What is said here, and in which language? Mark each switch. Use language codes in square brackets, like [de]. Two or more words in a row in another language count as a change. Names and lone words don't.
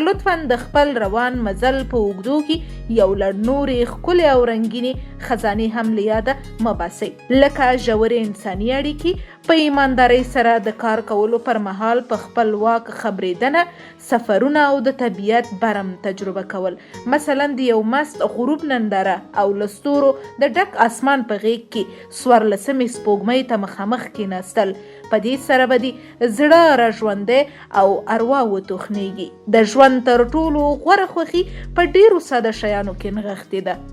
[ps] لطفا د خپل روان مزل په اوږدو کې یو لړ نورې ښکلې او رنګینې خزانې هم له یاده مه باسئ، لکه ژورې انساني اړیکې، په ایماندارۍ سره د کار کولو پر مهال په خپل واک خبرېدنه، سفرونه او د طبیعت برم تجربه کول، مثلا د یو مست غروب ننداره او له ستورو د ډک اسمان په غیږ کې 14مې سپوږمۍ ته مخامخ کېناستل. په دې سره به دې زړه راژوندی او اروا وتوښنیږي. د ژوند تر ټولو غوره خوښي په ډېرو ساده شیانو کې نغښتې ده.